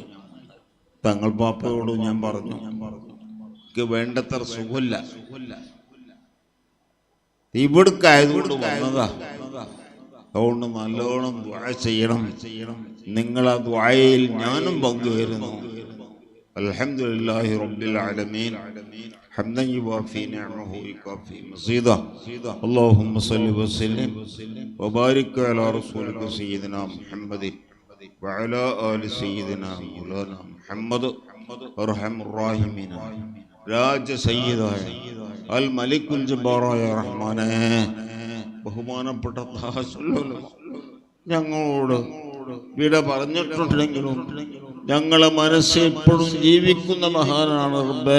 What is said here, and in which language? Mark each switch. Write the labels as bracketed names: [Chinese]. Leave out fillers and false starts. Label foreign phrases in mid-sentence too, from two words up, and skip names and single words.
[Malayalam] തങ്ങൾ പാപ്പയോട് ഞാൻ പറഞ്ഞു, എനിക്ക് വേണ്ടത്ര സുഖമില്ല, ഇവിടുക്കായതുകൊണ്ട് വന്നതാ. അതുകൊണ്ട് നല്ലോണം ദുആ ചെയ്യണം. നിങ്ങൾ ആ ദുആയിൽ ഞാനും പങ്കുവരുന്നു. [Arabic] الحمد لله رب العالمين حمدا يوافي نعمه ويكافي مزيدا اللهم صل وسلم وبارك على رسولك سيدنا محمد وعلى آل سيدنا مولانا محمد أرحم الراحمين [Malayalam] രാജ സയ്യിദായ അൽ മലിക്കുൽ ജബ്ബാറായ റഹ്മാനെ, ബഹുമാനപ്പെട്ട ഞങ്ങളോട് വിട പറഞ്ഞിട്ടുണ്ടെങ്കിലും ഞങ്ങളെ മനസ്സിൽ ഇപ്പോഴും ജീവിക്കുന്ന മഹാനാണ് റബ്ബേ.